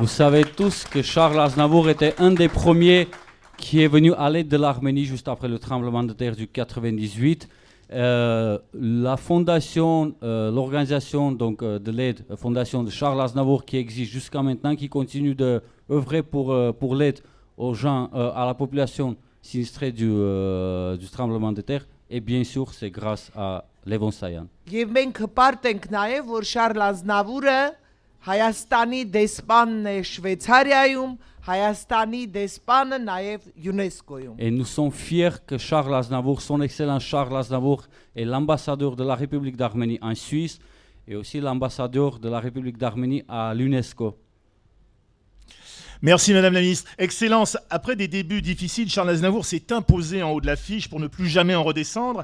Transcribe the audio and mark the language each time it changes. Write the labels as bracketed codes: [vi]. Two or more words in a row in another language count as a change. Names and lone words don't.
[fr] Vous savez tous que Charles Aznavour était un des premiers qui est venu à l'aide de l'Arménie juste après le tremblement de terre du 98. La fondation, l'organisation donc de l'aide, fondation de Charles Aznavour qui existe jusqu'à maintenant, qui continue d'œuvrer pour l'aide aux gens, à la population sinistrée du tremblement de terre. Et bien sûr, c'est grâce à Levon Sayan. [hy] Եվ մենք հպարտ ենք նաև, որ Շարլ Ազնավուրը Հայաստանի դեսպանն է Շվեյցարիայում, Հայաստանի դեսպանը նաև ՅՈՒՆԵՍԿՕ-ում։ [fr] Et nous sommes fiers que Charles Aznavour, son excellence Charles Aznavour, est l'ambassadeur de la République d'Arménie en Suisse et aussi l'ambassadeur de la République d'Arménie à l'UNESCO. Merci Madame la Ministre. Excellence, après des débuts difficiles, Charles Aznavour s'est imposé en haut de l'affiche pour ne plus jamais en redescendre.